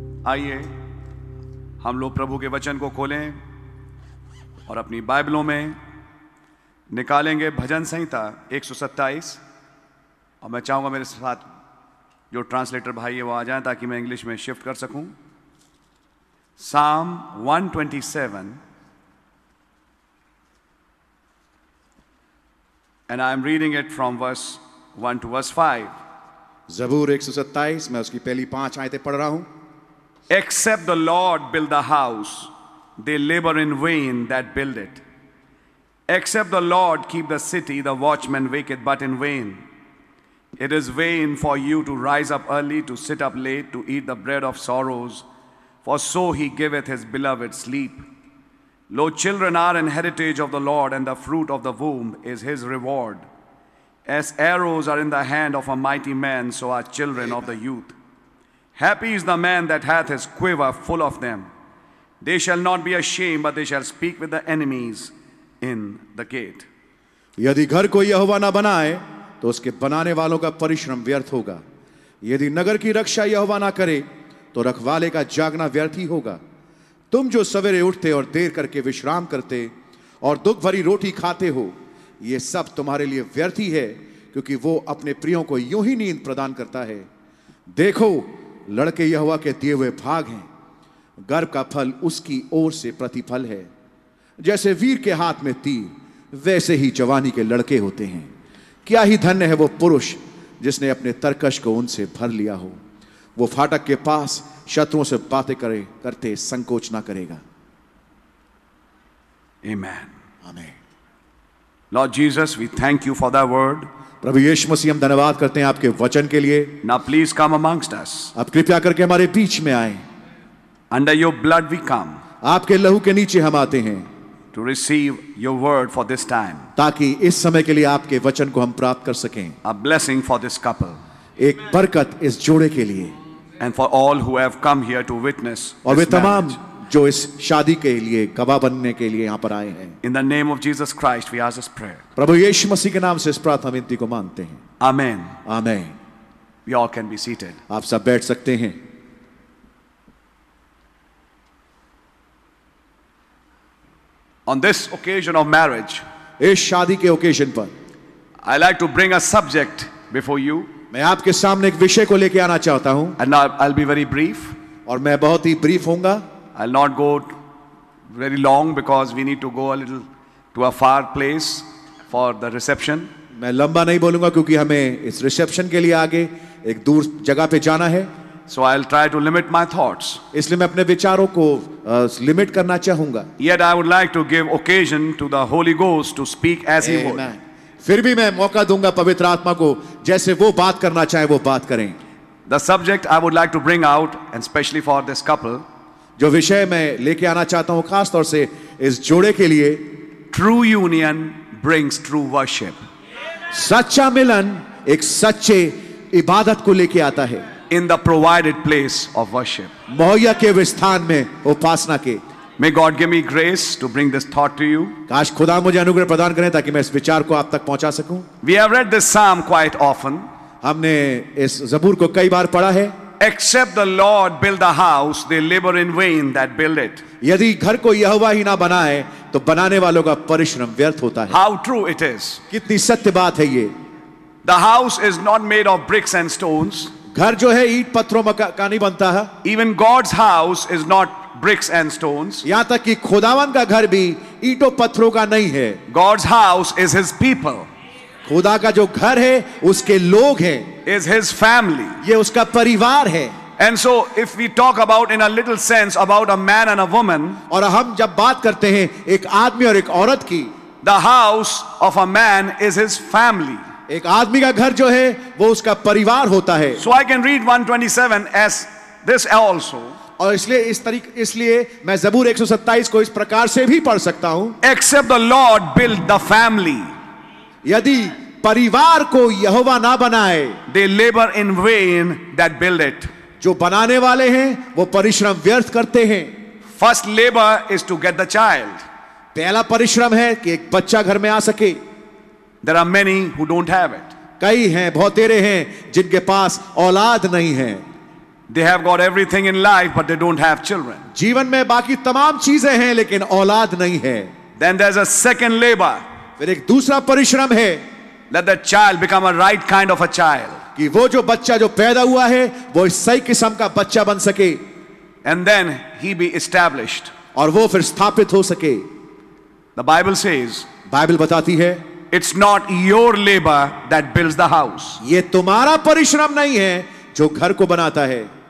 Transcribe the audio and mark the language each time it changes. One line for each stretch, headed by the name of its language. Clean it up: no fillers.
Hindi: आइए हम लोग प्रभु के वचन को खोलें और अपनी बाइबलों में निकालेंगे भजन संहिता 127। और मैं चाहूँगा मेरे साथ जो ट्रांसलेटर भाई है वो आ जाएं ताकि मैं इंग्लिश में शिफ्ट कर सकूं।
English: Psalm 127 and I am reading it from verse 1 to verse 5.
Hindi: ज़बूर 127 मैं उसकी पहली 5 आयतें पढ़ रहा हूं।
English: Except the Lord build the house, they labor in vain that build it. Except the Lord keep the city, the watchman waketh but in vain. It is vain for you to rise up early, to sit up late, to eat the bread of sorrows, for so he giveth his beloved sleep. Lo, children are an heritage of the Lord, and the fruit of the womb is his reward. As arrows are in the hand of a mighty man, so are children of the youth. Happy is the man that hath his quiver full of them. They shall not be ashamed, but they shall speak with the enemies in the gate.
Hindi: यदि घर को यहोवा न बनाए तो उसके बनाने वालों का परिश्रम व्यर्थ होगा। यदि नगर की रक्षा यहोवा न करे तो रखवाले का जागना व्यर्थ ही होगा। तुम जो सवेरे उठते और देर करके विश्राम करते और दुख भरी रोटी खाते हो, ये सब तुम्हारे लिए व्यर्थ ही है, क्योंकि वो अपने प्रियों को यूं ही नींद प्रदान करता है। देखो, लड़के यहोवा के दिए हुए भाग हैं, गर्भ का फल उसकी ओर से प्रतिफल है। जैसे वीर के हाथ में तीर, वैसे ही जवानी के लड़के होते हैं। क्या ही धन्य है वो पुरुष जिसने अपने तरकश को उनसे भर लिया हो। वो फाटक के पास शत्रुओं से बातें करते संकोच ना करेगा।
English: Amen.
Hindi: आमीन।
English: Lord Jesus, we thank you for that word.
Hindi: प्रभु यीशु मसीह, हम धन्यवाद करते हैं आपके वचन के लिए।
English: Now please come amongst us.
Hindi: आप कृपया करके हमारे बीच में आए।
English: Under your blood we come.
Hindi: आपके लहू के नीचे हम आते हैं
English: to receive your word for this time.
Hindi: ताकि इस समय के लिए आपके वचन को हम प्राप्त कर सकें।
English: A blessing for this couple.
Hindi: एक बरकत इस जोड़े के लिए
English: and for all who have come here to witness
Hindi: और वे
English: this
Hindi: तमाम
English: marriage.
Hindi: जो इस शादी के लिए गवाह बनने के लिए यहाँ पर आए हैं।
English: In the name of Jesus Christ, we ask this prayer.
Hindi: प्रभु यीशु मसीह के नाम से इस प्रार्थना विनती को मानते हैं।
English: Amen.
Hindi: आमीन।
English: We all can be seated.
Hindi: आप सब बैठ सकते हैं।
English: On this occasion of marriage,
Hindi: इस शादी के ओकेजन पर
English: I like to bring a subject before you,
Hindi: मैं आपके सामने एक विषय को लेकर आना चाहता हूं
English: and I'll be very brief.
Hindi: और मैं बहुत ही ब्रीफ होऊंगा।
English: I'll not go very long because we need to go a little to a far place for the reception.
Hindi: मैं लंबा नहीं बोलूंगा क्योंकि हमें इस रिसेप्शन के लिए आगे एक दूर जगह पे जाना है,
English: So I'll try to limit my thoughts.
Hindi: इसलिए मैं अपने विचारों को लिमिट करना चाहूंगा।
English: Yet I would like to give occasion to the Holy Ghost to speak as He would. Amen.
Hindi: फिर भी मैं मौका दूंगा पवित्र आत्मा को, जैसे वो बात करना चाहे वो बात करें।
English: The subject I would like to bring out, and especially for this couple,
Hindi: जो विषय मैं लेके आना चाहता हूं खास तौर से इस जोड़े के लिए,
English: true union brings true worship.
Hindi: सच्चा मिलन एक सच्चे इबादत को लेके आता है,
English: In the provided place of worship.
Hindi: मुहैया के स्थान में उपासना के।
English: May God give me grace to bring this thought to you.
Hindi: काश खुदा मुझे अनुग्रह प्रदान करें ताकि मैं इस विचार को आप तक पहुंचा सकूं।
English: We have read this psalm quite often.
Hindi: हमने इस जबूर को कई बार पढ़ा है।
English: Except the Lord build a house, they labor in vain that build it.
Hindi: यदि घर को यहोवा ही ना बनाए तो बनाने वालों का परिश्रम व्यर्थ होता है।
English: How true it is.
Hindi: कितनी सत्य बात है ये।
English: The house is not made of bricks and stones.
Hindi: घर जो है ईंट पत्थरों का नहीं बनता है।
English: Even God's house is not bricks and stones.
Hindi: यहाँ तक कि खुदावन का घर भी ईंटों पत्थरों का नहीं है।
English: God's house is His people.
Hindi: खुदा का जो घर है उसके लोग हैं,
English: Is His family.
Hindi: ये उसका परिवार है।
English: And so if we talk about in a little sense about a man and a woman,
Hindi: और हम जब बात करते हैं एक आदमी और एक औरत की,
English: the house of a man is his family.
Hindi: एक आदमी का घर जो है वो उसका परिवार होता है।
English: So I can read 127 as this also.
Hindi: और इसलिए मैं जबूर 127 को इस प्रकार से भी पढ़ सकता हूं।
English: Except the Lord build the family,
Hindi: यदि परिवार को यहोवा ना बनाए,
English: they labor in vain that build it.
Hindi: जो बनाने वाले हैं वो परिश्रम व्यर्थ करते हैं।
English: First labor is to get the child.
Hindi: पहला परिश्रम है कि एक बच्चा घर में आ सके।
English: There are many who don't have it.
Hindi: कई हैं, बहुतेरे हैं जिनके पास औलाद नहीं है।
English: They have got everything in life but they don't have children.
Hindi: जीवन में बाकी तमाम चीजें हैं लेकिन औलाद नहीं है।
English: Then there's a second labor,
Hindi: फिर एक दूसरा परिश्रम है
English: let the child become a right kind of a child.
Hindi: कि वो जो बच्चा जो पैदा हुआ है वो इस सही किस्म का बच्चा बन सके
English: And then he be established.
Hindi: और वो फिर स्थापित हो सके।
English: The Bible says,
Hindi: बाइबल बताती है
English: it's not your labor that builds the house.
Hindi: ये तुम्हारा परिश्रम नहीं है जो घर को बनाता है,